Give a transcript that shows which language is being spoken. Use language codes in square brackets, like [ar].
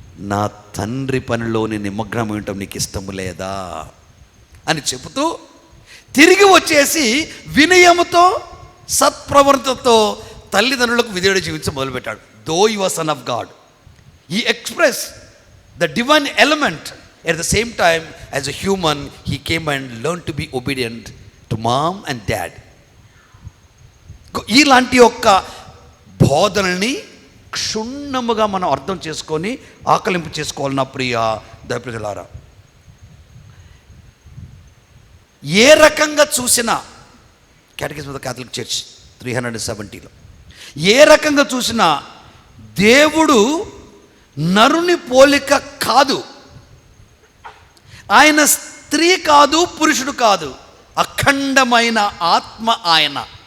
[te] నా తండ్రి పనిలోని నిమగ్నం ఉండటం నీకు ఇష్టము లేదా అని చెబుతూ తిరిగి వచ్చేసి వినయముతో సత్ప్రవర్తనతో తల్లిదండ్రులకు విధేయుడు జీవించడం మొదలుపెట్టాడు. [en] Though your son of God, he expressed the divine element. At the same time, as a human, he came and learned to be obedient to mom and dad. [te] ఇలాంటి యొక్క బోధనల్ని క్షుణ్ణముగా మనం అర్థం చేసుకొని ఆకలింపు చేసుకోవాలి. నా ప్రియ దైవప్రజలారా, ఏ రకంగా చూసినా catechism of the Catholic church 370లో ఏ రకంగా చూసినా దేవుడు నరుని పోలిక కాదు, ఆయన స్త్రీ కాదు, పురుషుడు కాదు, అఖండమైన ఆత్మ ఆయన.